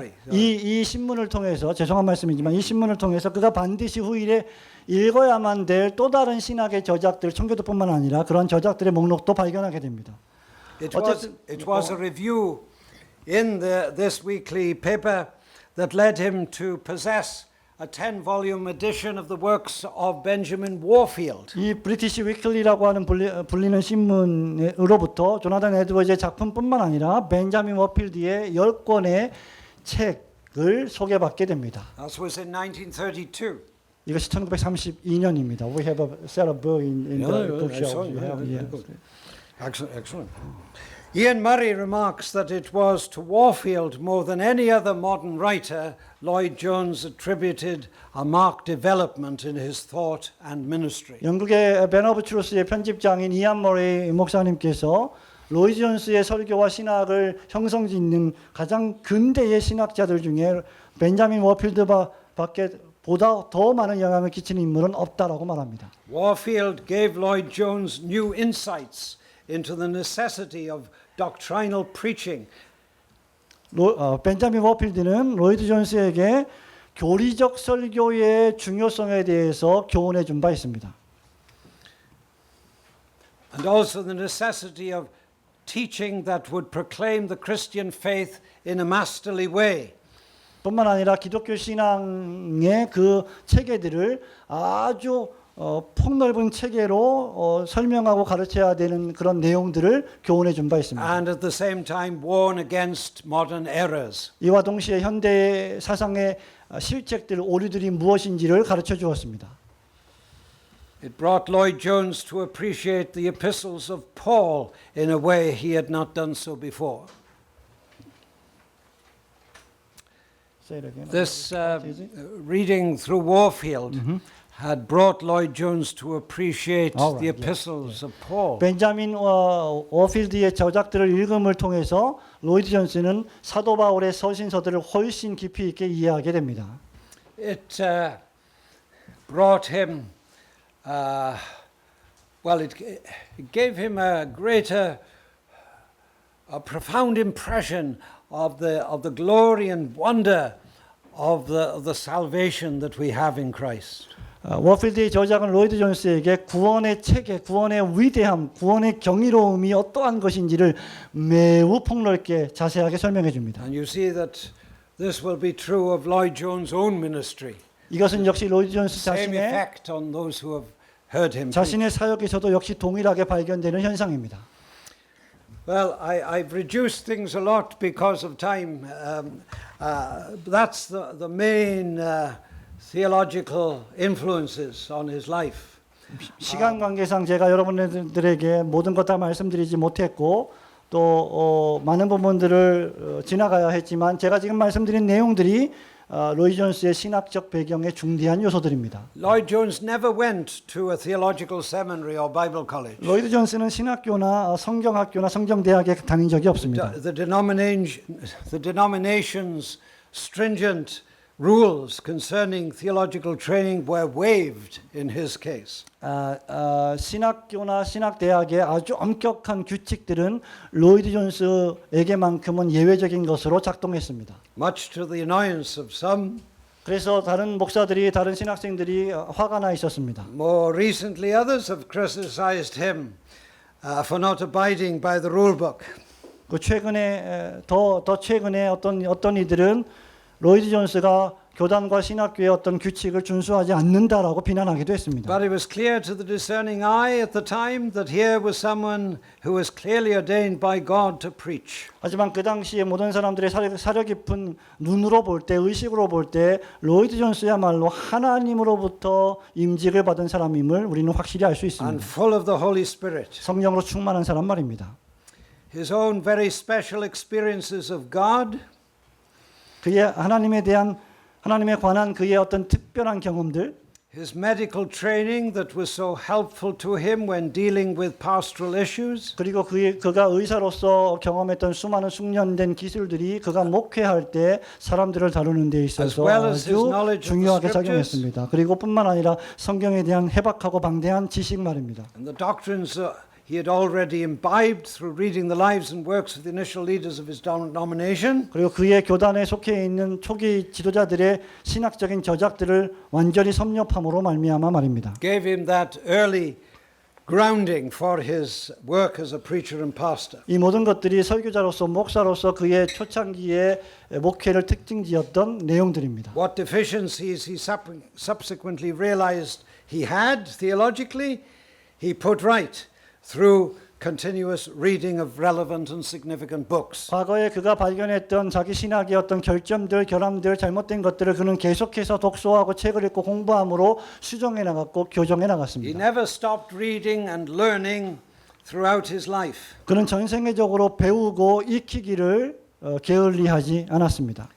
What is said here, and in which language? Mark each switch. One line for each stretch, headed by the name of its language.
Korean: 이 신문을 통해서 죄송한 말씀이지만 이 신문을 통해서 그가 반드시 후일에 읽어야만 될 또 다른 신학의 저작들 청교도뿐만 아니라 그런 저작들의 목록도 발견하게 됩니다.
English: It was a review in this weekly paper that led him to possess a 10-volume edition of the works of Benjamin Warfield.
Korean: 이 브리티시 위클리라고 하는 불리는 신문으로부터 조나단 에드워즈의 작품뿐만 아니라 벤자민 워필드의 10권의 책을 소개받게 됩니다.
English: That was in 1932.
Korean: 이것이 1932년입니다.
English: We have a set of book in the bookshelf. Excellent. Ian Murray remarks that it was to Warfield more than any other modern writer Lloyd Jones attributed a marked development in his thought and ministry.
Korean: 영국의 벤 오브 트루스의 편집장인 이안 머레이 목사님께서 로이드 존스의 설교와 신학을 형성짓는 가장 근대의 신학자들 중에 벤자민 워필드 밖에 보다 더 많은 영향을 끼치는 인물은 없다라고 말합니다.
English: Warfield gave Lloyd Jones new insights into the necessity of doctrinal preaching.
Korean: 벤자민 워필드는 로이드 존스에게 교리적 설교의 중요성에 대해서 교훈해 준 바 있습니다.
English: And also the necessity of teaching that would proclaim the Christian faith in a masterly way.
Korean: 뿐만 아니라 기독교 신앙의 그 체계들을 아주 폭넓은 체계로 설명하고 가르쳐야 되는 그런 내용들을 교훈해 준 바 있습니다.
English: And at the same time warn against modern errors.
Korean: 이와 동시에 현대 사상의 실책들, 오류들이 무엇인지를 가르쳐 주었습니다.
English: It brought Lloyd Jones to appreciate the epistles of Paul in a way he had not done so before. Say it again. This reading through Warfield had brought Lloyd Jones to appreciate All right, the yes, epistles of Paul.
Korean: 벤자민 워필드의 저작들을 읽음을 통해서 로이드 존스는 사도 바울의 서신서들을 훨씬 깊이 있게 이해하게 됩니다.
English: It brought him, it gave him a greater, a profound impression of the glory and wonder of the salvation that we have in Christ.
Korean: 워필드의 저작은 로이드 존스에게 구원의 체계, 구원의 위대함, 구원의 경이로움이 어떠한 것인지를 매우 폭넓게 자세하게 설명해 줍니다.
English: And you see that this will be true of Lloyd Jones' own ministry.
Korean: 이것은 역시 로이드 존스
English: Same
Korean: 자신의
English: effect on those who have heard him.
Korean: 자신의 사역에서도 역시 동일하게 발견되는 현상입니다.
English: Well, I've reduced things a lot because of time. That's the main theological influences on his life.
Korean: 시간 관계상 제가 여러분들에게 모든 것 다 말씀드리지 못했고 또 많은 부분들을 지나가야 했지만 제가 지금 말씀드린 내용들이 로이드 존스의 신학적 배경의 중대한 요소들입니다.
English: Lloyd Jones never went to a theological seminary or Bible college.
Korean: 로이드 존스는 신학교나 성경학교나 성경대학에 다닌 적이 없습니다.
English: The denomination's stringent rules concerning theological training were waived in his case.
Korean: 신학교나 신학대학의 아주 엄격한 규칙들은 로이드 존스에게만큼은 예외적인 것으로 작동했습니다.
English: Much to the annoyance of some.
Korean: 그래서 다른 목사들이 다른 신학생들이 화가 나 있었습니다.
English: More recently, others have criticized him for not abiding by the rule book.
Korean: 그 최근에 더 최근에 어떤 이들은 로이드 존스가 교단과 신학교의 어떤 규칙을 준수하지 않는다라고 비난하기도 했습니다.
English: But it was clear to the discerning eye at the time that here was someone who was clearly ordained by God to preach.
Korean: 하지만 그 당시에 모든 사람들의 사려 깊은 눈으로 볼 때, 의식으로 볼 때 로이드 존스야말로 하나님으로부터 임직을 받은 사람임을 우리는 확실히 알 수 있습니다.
English: And full of the Holy Spirit.
Korean: 성령으로 충만한 사람 말입니다.
English: His own very special experiences of God.
Korean: 그의 하나님에 관한 그의 어떤 특별한 경험들,
English: His medical training that was so helpful to him when dealing with pastoral issues.
Korean: 그리고 그가 의사로서 경험했던 수많은 숙련된 기술들이 그가 목회할 때 사람들을 다루는 데 있어서 아주 중요하게 작용했습니다. 그리고 뿐만 아니라 성경에 대한 해박하고 방대한 지식 말입니다.
English: And the doctrines he had already imbibed through reading the lives and works of the initial leaders of his denomination.
Korean: 그리고 그의 교단에 속해 있는 초기 지도자들의 신학적인 저작들을 완전히 섭렵함으로 말미암아 말입니다.
English: Gave him that early grounding for his work as a preacher and pastor.
Korean: 이 모든 것들이 설교자로서 목사로서 그의 초창기의 목회를 특징지었던 내용들입니다.
English: What deficiencies he subsequently realized he had theologically, he put right through continuous reading of relevant and significant books.
Korean: 과거에 그가 발견했던 자기 신학의 어떤 결점들, 결함들, 잘못된 것들을 그는 계속해서 독서하고 책을 읽고 공부함으로 수정해 나갔고 교정해
English: He
Korean: 나갔습니다.
English: never stopped reading and learning throughout his life.
Korean: 그는 전생애적으로 배우고 익히기를 게을리하지 않았습니다.